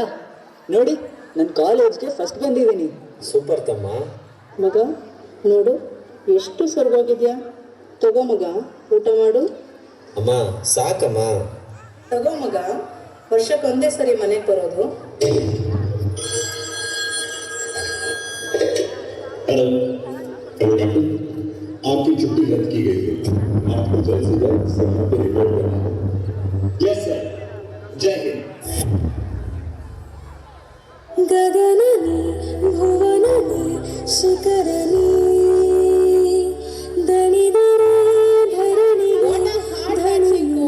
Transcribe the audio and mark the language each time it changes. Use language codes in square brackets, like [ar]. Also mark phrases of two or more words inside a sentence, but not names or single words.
[kn] ನೋಡಿ ನನ್ನ ಕಾಲೇಜ್ಗೆ ಫಸ್ಟ್ ಬಂದಿದ್ದೀನಿ. ಸೂಪರ್ ತಮ್ಮ. ಮಗ ನೋಡು ಎಷ್ಟು ಸರ್ಗೋಗಿದ್ಯಾ. ತಗೋ ಮಗ, ಊಟ ಮಾಡು. ಅಮ್ಮ ಸಾಕಮ್ಮ. ತಗೋ ಮಗ, ವರ್ಷಕ್ಕೆ ಒಂದೇ ಸರಿ ಮನೆಗೆ ಬರೋದು. [hi] आपकी छुट्टी रद्द की गई है. आपको जल्द से जल्द समय पे रिपोर्ट करना है. [en] yes sir. [hi] जय हिंद. [kn] ಗಗನನಿ ಭುವನನಿ ಶಿಖರನಿ ದಣಿದರೆ ಧರಣಿ ಧರಣಿ